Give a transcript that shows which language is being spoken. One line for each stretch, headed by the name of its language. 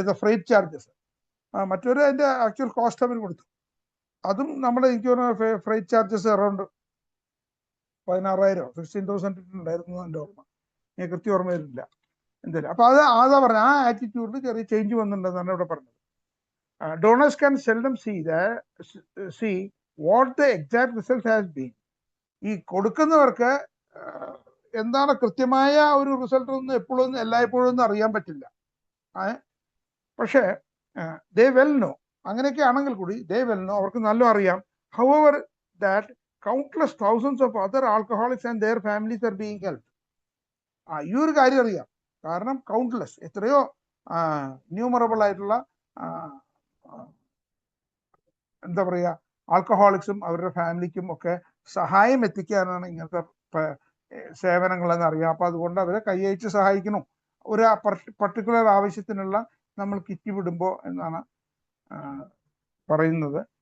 Malayalam: Freight charges മറ്റൊരു അതിന്റെ actual cost അവർ കൊടുത്തു. അതും നമ്മുടെ എനിക്ക് തോന്നുന്നു ഫ്രൈറ്റ് ചാർജസ് അറൗണ്ട് 16,000 16,000 ഉണ്ടായിരുന്നു എൻ്റെ ഓർമ്മ. ഞാൻ കൃത്യം ഓർമ്മ വരുന്നില്ല എന്തായാലും. അപ്പൊ അതാ പറഞ്ഞത്, ആ ആറ്റിറ്റ്യൂഡിൽ ചെറിയ ചേഞ്ച് വന്നിട്ടുണ്ടെന്നാണ് ഇവിടെ പറഞ്ഞത്.
English: Donors can seldom see what the exact result has been.
Malayalam: ഈ കൊടുക്കുന്നവർക്ക് എന്താണ് കൃത്യമായ ഒരു റിസൾട്ട് ഒന്നും എപ്പോഴും എല്ലായ്പ്പോഴും ഒന്നും അറിയാൻ പറ്റില്ല. പക്ഷേ
English: they well know,
Malayalam: അങ്ങനെയൊക്കെ ആണെങ്കിൽ കൂടി ദേ വെൽ നോ, അവർക്ക് നല്ല അറിയാം.
English: However that countless thousands of other alcoholics and their families are being helped.
Malayalam: ഈ ഒരു കാര്യം അറിയാം. കാരണം കൗണ്ട്ലെസ്, എത്രയോ ന്യൂമറബിൾ ആയിട്ടുള്ള എന്താ പറയുക, ആൽക്കഹോളിക്സും അവരുടെ ഫാമിലിക്കും ഒക്കെ സഹായം എത്തിക്കാനാണ് ഇങ്ങനത്തെ സേവനങ്ങളെന്ന് അറിയാം. അപ്പൊ അതുകൊണ്ട് അവരെ കൈയച്ച് സഹായിക്കണം ഒരു പർട്ടിക്കുലർ ആവശ്യത്തിനുള്ള നമ്മൾ കിറ്റ് വിടുമ്പോൾ എന്നാണ് പറയുന്നത്.